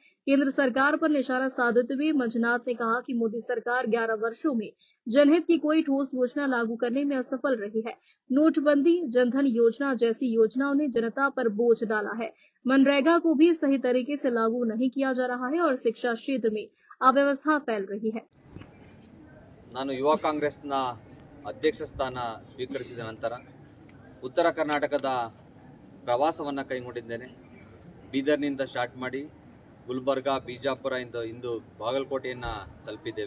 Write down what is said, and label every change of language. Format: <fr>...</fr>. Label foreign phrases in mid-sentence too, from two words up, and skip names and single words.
<hi>केंद्र सरकार पर निशाना साधते हुए मंजुनाथ ने कहा कि मोदी सरकार 11 वर्षों में जनहित की कोई ठोस योजना लागू करने में असफल रही है। नोटबंदी, जनधन योजना जैसी योजनाओं ने जनता पर बोझ डाला है। मनरेगा को भी सही तरीके से लागू नहीं किया जा रहा है और शिक्षा क्षेत्र में अव्यवस्था फैल रही है।</hi> <kn>ನಾನು ಯುವ ಕಾಂಗ್ರೆಸ್ನ ಅಧ್ಯಕ್ಷ ಸ್ಥಾನ ಸ್ವೀಕರಿಸಿದ ನಂತರ ಉತ್ತರ ಕರ್ನಾಟಕದ ಪ್ರವಾಸವನ್ನು ಕೈಗೊಂಡಿದ್ದೇನೆ. ಬೀದರ್ನಿಂದ ಸ್ಟಾರ್ಟ್ ಮಾಡಿ ಗುಲ್ಬರ್ಗ, ಬಿಜಾಪುರ ಇಂದು ಬಾಗಲಕೋಟೆಯನ್ನು ತಲುಪಿದ್ದೇವೆ.</kn>